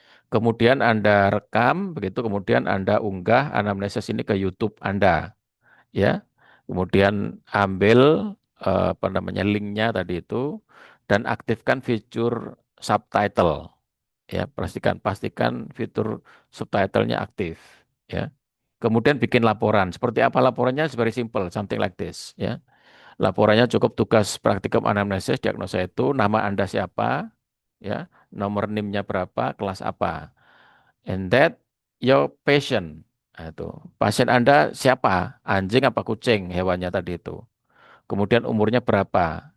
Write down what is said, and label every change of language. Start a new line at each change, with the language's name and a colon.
Indonesian: Kemudian Anda rekam, begitu kemudian Anda unggah anamnesis ini ke YouTube Anda, ya. Kemudian ambil apa namanya linknya tadi itu dan aktifkan fitur subtitle, ya. Pastikan fitur subtitlenya aktif, ya. Kemudian bikin laporan. Seperti apa laporannya?
English: It's very simple, something like this, ya.
Indonesian: Laporannya cukup tugas praktikum anamnesis, diagnosa itu, nama Anda siapa, ya, nomor NIM-nya berapa, kelas apa.
English: And that your patient.
Indonesian: Nah, itu. Pasien Anda siapa? Anjing apa kucing hewannya tadi itu. Kemudian umurnya berapa?